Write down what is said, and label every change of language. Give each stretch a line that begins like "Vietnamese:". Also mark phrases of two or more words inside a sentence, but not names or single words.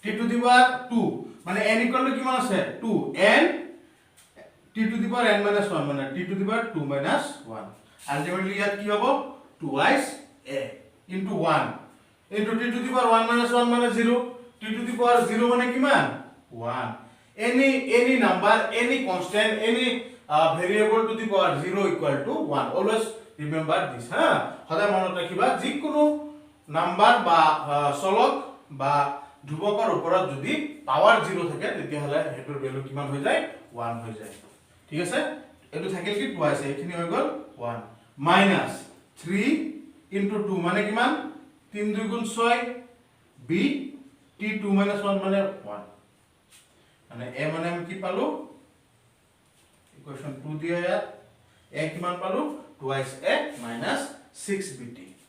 English: to the power
Assamese: 2 মানে n
English: equal to
Assamese: কিমান আছে 2 n t
English: to the power
Assamese: n - 1 মানে t
English: to the power
Assamese: 2 - 1
English: ultimately
Assamese: ইয়াত কি হ'ব
English: twice a into 1 into t to the power 1 minus 1 minus 0 t to the power 0
Assamese: মানে কিমান
English: 1 any number any constant any variable to the power 0 equal to 1 always remember this ha
Assamese: সদায় মনত ৰাখিবা যিকোনো নাম্বার বা চলক বা ধ্ৰুৱকৰ ওপৰত যদি পাৱাৰ 0 থাকে তেতিয়া হলে হেটোৰ ভ্যালু কিমান হৈ যায় 1 হৈ যায় ঠিক আছে এটো থাকিল কি টুৱাইস এইখিনি হৈ গল
English: 1 minus 3 into 2
Assamese: মানে কিমান 3 2 গুণ 6 b t 2 minus 1 মানে 1 মানে a মানে আমি কি পালো ইকুয়েশন 2 দিয়া ইয়াত a কিমান পালো
English: twice a minus 6bt